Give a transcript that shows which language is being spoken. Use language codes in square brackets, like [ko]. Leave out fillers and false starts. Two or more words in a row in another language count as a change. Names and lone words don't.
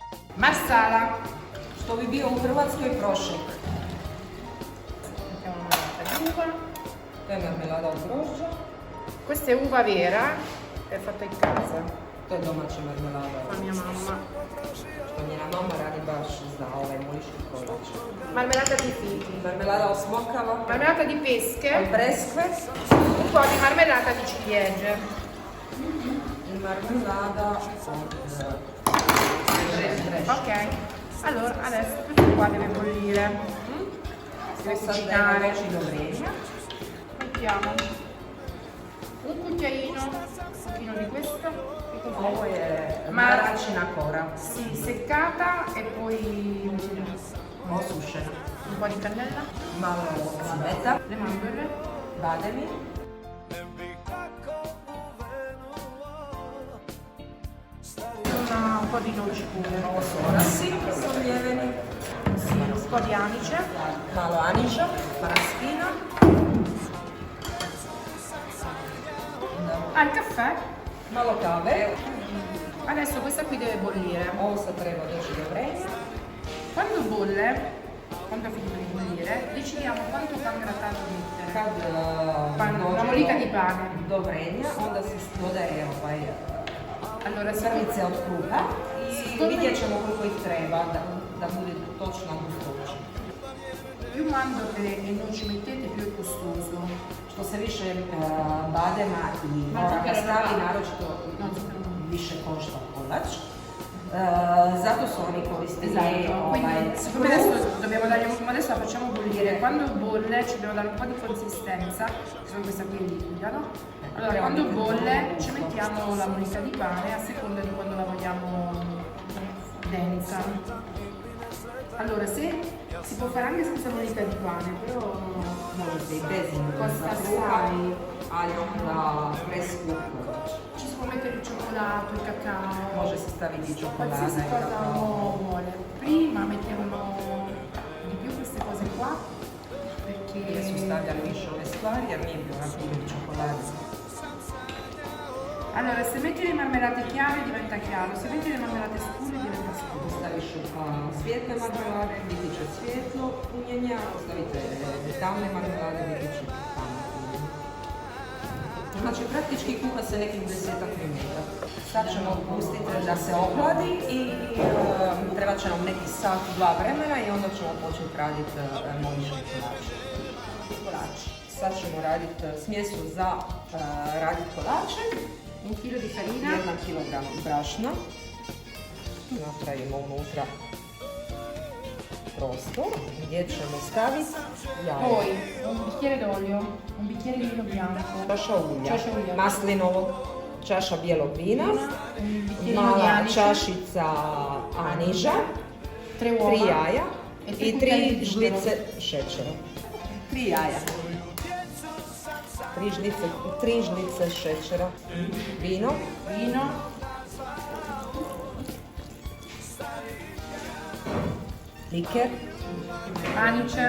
[it] Marsala. [hr] Što bi bio u Hrvatskoj prošek. [it] Mettiamo una latta di uva. [hr] To je marmelada od grožđa. [it] Questa è uva vera, è fatta in casa. [hr] To je domaća marmelada. [it] La mia mamma. [hr] Što njena mama radi baš za ovaj moliški kolač. [it] Marmelata di fichi. [hr] Marmelada od smokava. [it] Marmelata di [hr] Od [it] pesche. [hr] breskve. [it] Un po' di marmellata di ciliegie. [hr] I marmelada od Ok. [it] Allora, adesso questo qua deve bollire. Deve cucinare. Mettiamo un cucchiaino di questo. [hr] Ovo je maračina kora. [it] Sì, seccata e poi [hr] Osušena. [it] un po' di cannella, [hr] Malo cimeta. [it] le mandorle, [hr] Bademi. [it] un po' di noci pure, [hr] Ovo su orasi soljeveni. [it] un po' di anice, [hr] Malo aniža. Paraspina. [it] il caffè. [hr] Malo kave. [it] Adesso questa qui deve bollire. [hr] Ovo sad treba doći do vrenja. [it] Quando bolle, quando ha finito di bollire, decidiamo quanto pan grattato mettere. [hr] Kad [it] Una mollica di pane. [hr] do vrenja, onda se dodaje [it] Allora, [hr] zrnice od kruha i [it] Secondo- [hr] vidjet ćemo koliko ih treba da bude točno gustoća. [it] più mandorle e noci mettete, più è costoso. [hr] Što se više badema i [it] Ma [hr] ovoga [it] zucchero [hr] stavi, [it] ne va. [hr] naročito [it] No, zucchero ne va. [hr] više košta kolač. Zato su oni koristili [it] Esatto, quindi siccome [hr] kruh. [it] adesso dobbiamo dargli adesso la facciamo bollire, quando bolle ci dobbiamo dare un po' di consistenza, che sono questa qui liquida, no? Allora quando bolle ci mettiamo la mollica di pane a seconda di quando la vogliamo densa. Allora se si può fare anche senza mollica di pane, però [hr] Možete i bez [it] costa [hr] kruha, [it] assai. [hr] ali onda preskup kolač. [it] Ci si può mettere il cioccolato, il cacao. [hr] Može se staviti čokolada [it] Qualsiasi [hr] i [it] cosa [hr] kakao. [it] uno vuole. Prima mettevano di più queste cose qua [hr] Prije su [it] perché [hr] stavljali više ove stvari, jer nije bilo puno čokolade. [it] allora se metti le marmellate chiare diventa chiaro, se metti le marmellate scure diventa scuro. [hr] Staviš svijetle marmelade, biti će svijetlo punjenja, stavite tamne marmelade, biti će tamno punjenje. Znači praktički kuha se nekih 10 minuta. Sad ćemo pustiti da se ohladi i treba će nam neki sat, 2 vremena i onda ćemo početi raditi moliški kolač. Sad ćemo raditi smjesu za raditi kolače. [it] 1 chilo di farina, [hr] 1 kg brašna. Napravimo unutra prostor gdje ćemo staviti jaje. [it] poi un bicchiere d'olio, un bicchiere di vino bianco, [hr] Čaša ulja, Čaša ulja. maslinovog, čaša bijelog vina, [it] un bicchierino di [hr] mala [it] anice, [hr] čašica aniža, [it] 3 [hr] 3 [it] uova [hr] jaja [it] e 3 [hr] i 3 [it] cucchiai di zucchero. [hr] žlice šećera. 3 jaja. 3 žlice šećera. [it] Vino. [hr] Vino, Liker [it] anice,